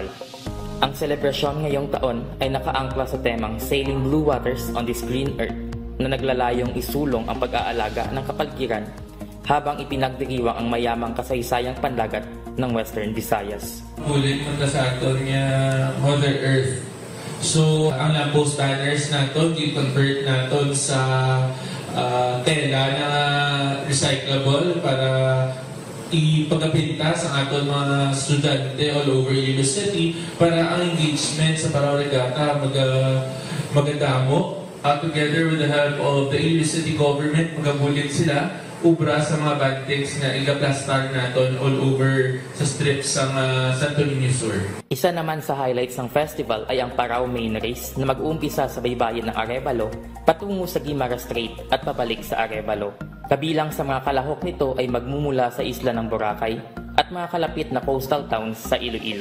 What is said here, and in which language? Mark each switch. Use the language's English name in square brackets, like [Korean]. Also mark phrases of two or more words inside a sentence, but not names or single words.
[Filipino] Ang selebrasyon ngayong taon ay nakaangkla sa temang Sailing Blue Waters on this Green Earth na naglalayong isulong ang pag-aalaga ng kapaligiran habang ipinagdiriwang ang mayamang kasaysayang pandagat ng Western Visayas. [Hiligaynon] Ulit punta sa aton nga Mother Earth. So, ang lamppost banners nato, i-convert nato sa tela na recyclable para ipagapinta sa aton mga estudyante [English] all over Iloilo City [Hiligaynon] para ang engagement sa Paraw Regatta magadamo. [English] Together with the help of the Iloilo City government, [Hiligaynon] magabulit sila ubra sa mga bantigs na igaplastar naton [English] all over [Hiligaynon] sa strips sa Santo Niño Sur. [Filipino] Isa naman sa highlights ng festival ay ang Paraw Main Race na mag-uumpisa sa baybayin ng Arevalo patungo sa Guimaras Strait at pabalik sa Arevalo. Kabilang sa mga kalahok nito ay magmumula sa isla ng Boracay at mga kalapit na [English] coastal towns [Filipino] sa Iloilo.